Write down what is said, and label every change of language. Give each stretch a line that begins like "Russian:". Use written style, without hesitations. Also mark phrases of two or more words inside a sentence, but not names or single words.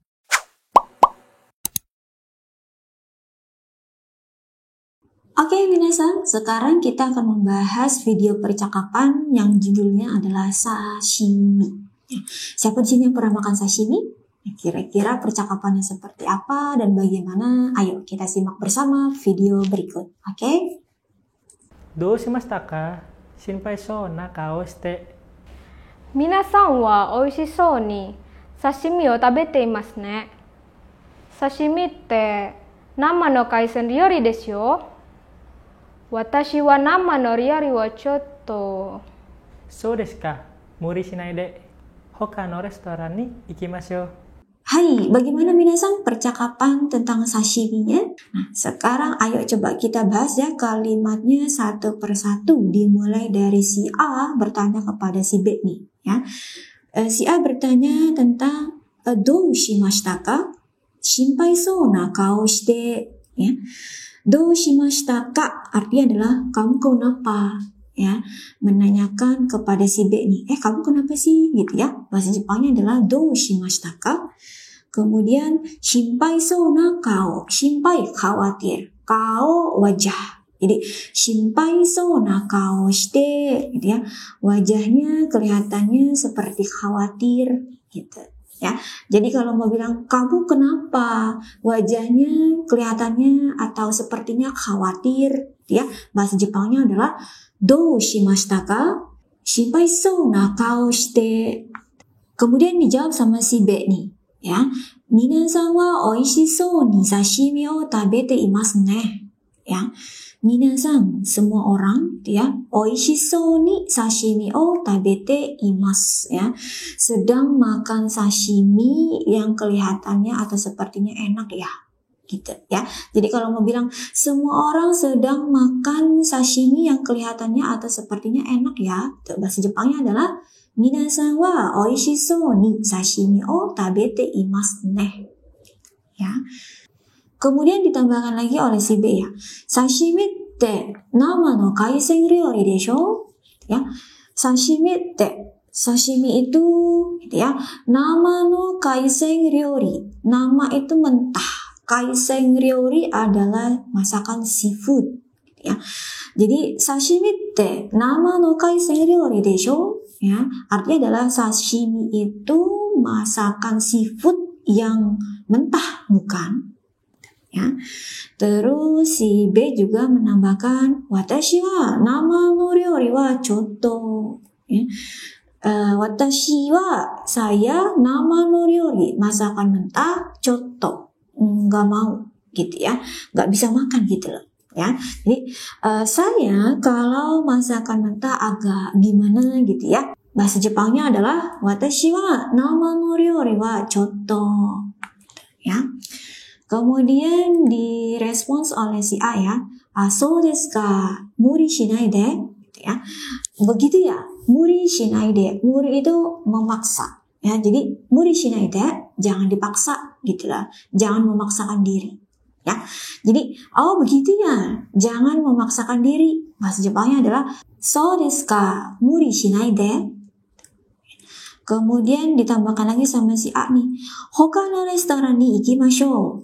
Indonesian: Oke minasan, sekarang kita akan membahas video percakapan yang judulnya adalah sashimi. Siapa di sini yang pernah makan sashimi? Kira-kira percakapannya seperti apa dan bagaimana? Ayo kita simak bersama video berikut. Oke?
Japanese: どうしましたか？心配そうな顔して。皆さんはおいしそうに刺身を食べていますね。刺身って生の海鮮料理ですよ。私は生の料理はちょっと。そうですか。無理しないで。他のレストランに行きましょう。
Indonesian: Hai, bagaimana minasan percakapan tentang sashimi-nya? Nah, sekarang ayo coba kita bahas ya kalimatnya satu persatu, dimulai dari si A bertanya kepada si B nih ya. Si A bertanya tentang
Japanese: どうしましたか? 心配そうな顔して ya. どうしましたか
Indonesian: artinya adalah kamu kenapa? Ya, menanyakan kepada si B nih, kamu kenapa sih gitu ya. Bahasa Jepangnya adalah
Japanese: どうしましたか.
Indonesian: Kemudian
Japanese: 心配そうな顔,
Indonesian: shinpai khawatir, kao wajah. Jadi
Japanese: 心配そうな顔して
Indonesian: gitu ya. Wajahnya kelihatannya seperti khawatir gitu ya. Jadi kalau mau bilang kamu kenapa, wajahnya kelihatannya atau sepertinya khawatir ya. Bahasa Jepangnya adalah
Japanese: どうしましたか? 心配そうな顔して.
Indonesian: Kemudian dijawab sama si B nih ya.
Japanese: 皆さんはおいしそうに刺身を食べていますね.
Indonesian: Ya. Minasan, semua orang ya,
Japanese: おいしそうに刺身を食べています ya.
Indonesian: Sedang makan sashimi yang kelihatannya atau sepertinya enak ya. Gitu ya. Jadi kalau mau bilang semua orang sedang makan sashimi yang kelihatannya atau sepertinya enak ya, bahasa Jepangnya adalah
Japanese: 皆さんはおいしそうに刺身を食べていますね.
Indonesian: Ya. Kemudian ditambahkan lagi oleh si B ya.
Japanese: 刺身って生の海鮮料理でしょ?
Indonesian: Ya.
Japanese: 刺身って,
Indonesian: sashimi itu gitu ya.
Japanese: 生の海鮮料理.
Indonesian: Nama itu mentah.
Japanese: 海鮮料理
Indonesian: adalah masakan seafood gitu ya.
Japanese: Jadi 刺身って生の海鮮料理でしょ?
Indonesian: Ya, artinya adalah sashimi itu masakan seafood yang mentah, bukan? Ya. Terus si B juga menambahkan
Japanese: 私は生の料理はちょっと.
Indonesian: Ya.
Japanese: 私は
Indonesian: saya
Japanese: 生の料理
Indonesian: masakan mentah chotto nggak mau gitu ya, nggak bisa makan gitu loh. Ya, jadi saya kalau masakan mentah agak gimana gitu ya. Bahasa Jepangnya adalah
Japanese: 私は生の料理はちょっと.
Indonesian: Ya. Kemudian direspons oleh si A ya.
Japanese: そうですか、無理しないで
Indonesian: gitu ya. Begitu ya,
Japanese: 無理しないで。無理
Indonesian: itu memaksa. Ya, jadi
Japanese: 無理しないで,
Indonesian: jangan dipaksa gitu lah. Jangan memaksakan diri. Ya, jadi begitu ya, jangan memaksakan diri. Bahasa Jepangnya adalah
Japanese: そうですか、無理しないで.
Indonesian: Kemudian ditambahkan lagi sama si A nih,
Japanese: 他のレストランに行きましょう.